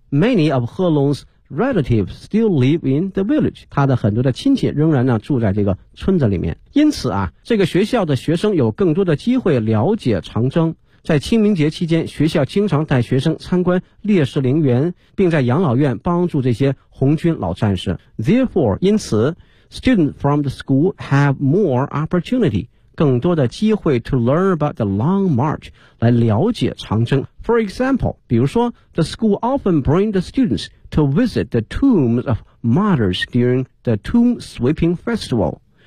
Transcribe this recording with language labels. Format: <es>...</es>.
<en>Many of He Long's relatives still live in the village.</en> <zh>他的很多的亲戚仍然呢住在这个村子里面。因此啊这个学校的学生有更多的机会了解长征。在清明节期间，学校经常带学生参观烈士陵园，并在养老院帮助这些红军老战士。</zh> <en>Therefore,</en> <zh>因此</zh> <en>students from the school have more opportunity,</en> <zh>更多的机会</zh> <en>to learn about the long march,</en> <zh>来了解长征。</zh> <en>For example,</en> <zh>比如说</zh> <en>the school often bring the students to visit the tombs of martyrs during the tomb sweeping festival.</en>